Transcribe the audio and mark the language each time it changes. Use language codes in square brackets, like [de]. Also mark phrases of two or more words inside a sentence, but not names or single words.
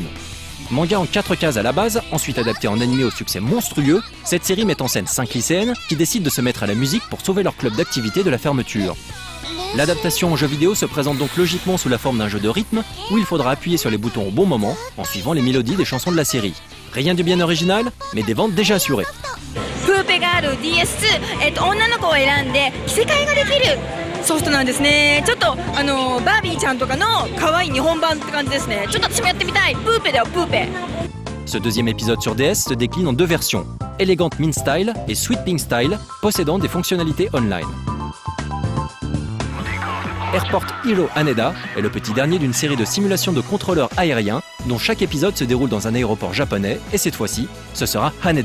[fr] Manga en 4 cases à la base, ensuite adapté en animé au succès monstrueux, cette série met en scène 5 lycéennes qui décident de se mettre à la musique pour sauver leur club d'activité de la fermeture. L'adaptation en jeu vidéo se présente donc logiquement sous la forme d'un jeu de rythme où il faudra appuyer sur les boutons au bon moment en suivant les mélodies des chansons de la série. Rien de bien original, mais des ventes déjà assurées. [ja] プーペがある DS2、女の子を選んで着せ替えができるソフトなんですね。ちょっとバービーちゃんとかの可愛い日本版って感じですね。ちょっと私もやってみたい。プーペだよ、プーペ。 [fr] Ce deuxième épisode sur DS se décline en deux versions, Elegant Mean Style et Sweet Pink Style, possédant des fonctionnalités online. Airport Hero Haneda est le petit dernier d'une série de simulations de contrôleurs aériens dont chaque épisode se déroule dans un aéroport japonais et cette fois-ci, ce sera Haneda.